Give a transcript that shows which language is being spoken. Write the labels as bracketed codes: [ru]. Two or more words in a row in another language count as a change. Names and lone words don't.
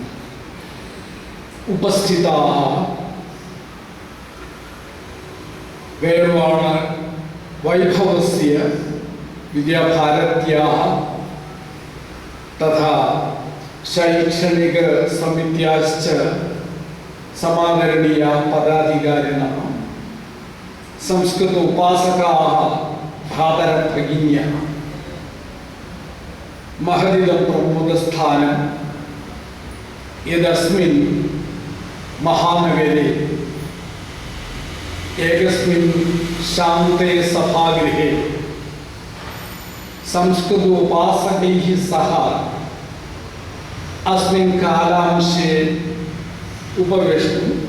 [sa] ഉപസ്ഥിതാः വേർവാണ വൈഭവസ്യ വിദ്യാഭാരത്യാः തഥാ ശൈക്ഷണിക സമിത്യാശ്ച സമാദരണീയാः പദാധികാരിണः സംസ്കൃത ഉപാസകാः ഭ്രാതരഭഗിന്യः महदिदं प्रमोदस्थानं यदस्मिन् महानगरे एकस्मिन् शान्ते सभागृहे संस्कृतोपासकैः सह अस्मिन् कालांशे उपवेष्टुं